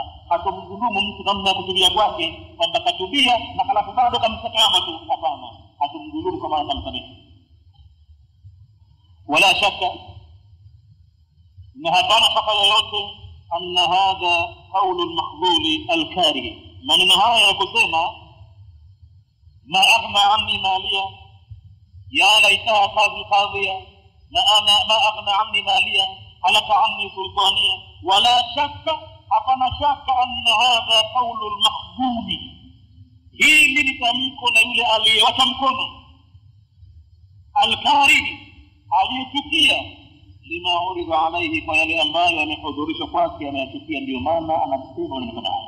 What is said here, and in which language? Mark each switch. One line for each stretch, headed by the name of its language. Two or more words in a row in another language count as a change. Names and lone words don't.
Swahili: Hatomdhulumu mtu namna ya kutubia kwake, kwamba katubia na halafu bado kamsakama tu, hapana. Hatomdhulumu kama atamsamehe. Wala shaka, na hapana shaka yoyote,
Arabic: أن هذا قول المخذول الكاره,
Swahili: maneno haya ya kusema
Arabic: ما أغنى عني ماليه يا ليتها القاضية, na أنا ما أغنى عني ماليه هلك عني سلطانيه.
Swahili: Wala shakka, hapana shaka,
Arabic: أن هذا قول المخذول,
Swahili: hili ni tamko la yule aliyewacha mkono, al-karih, aliyechukia,
Arabic: لما أريد عليه,
Swahili: kwa yale ambayo amehudhurishwa kwake, ameyachukia, ndio maana anasema maneno haya.